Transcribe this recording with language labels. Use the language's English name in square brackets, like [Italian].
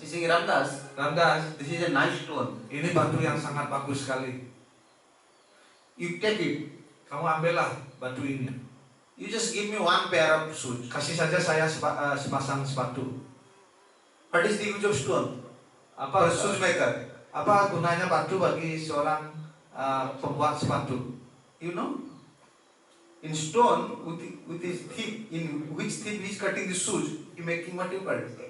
[English] He saying, Ramdas, this is a nice stone. [Indonesian] Ini batu yang sangat bagus sekali. [English] You take it. [Indonesian] Kamu ambillah batu ini. [English] You just give me one pair of shoes. [Indonesian] Kasih saja saya sepasang sepatu. [English] What is the use of stone? [Indonesian] Apa [English] For shoemaker. [Indonesian] Apa gunanya batu bagi seorang pembuat sepatu? [English] You know? In stone, with his thief, in which thief he is cutting the shoes, he making what you call it?